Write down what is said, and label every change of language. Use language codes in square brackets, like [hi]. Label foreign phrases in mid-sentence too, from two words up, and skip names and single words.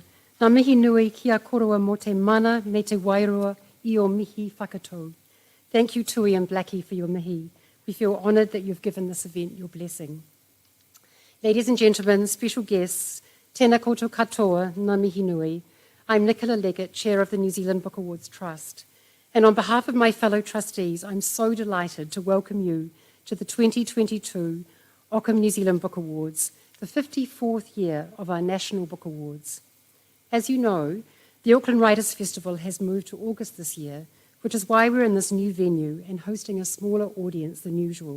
[mi] Nā mihi nui kia korua mo te mana me te wairua I o mihi whakatou. [en] Thank you, Tui and Blackie, for your mihi. We feel honoured that you've given this event your blessing. Ladies and gentlemen, special guests, [mi] tēnā koutou katoa, nā mihi nui. [en] I'm Nicola Leggett, Chair of the New Zealand Book Awards Trust. And on behalf of my fellow trustees, I'm so delighted to welcome you to the 2022 Ockham New Zealand Book Awards, the 54th year of our National Book Awards. As you know, the Auckland Writers' Festival has moved to August this year, which is why we're in this new venue and hosting a smaller audience than usual.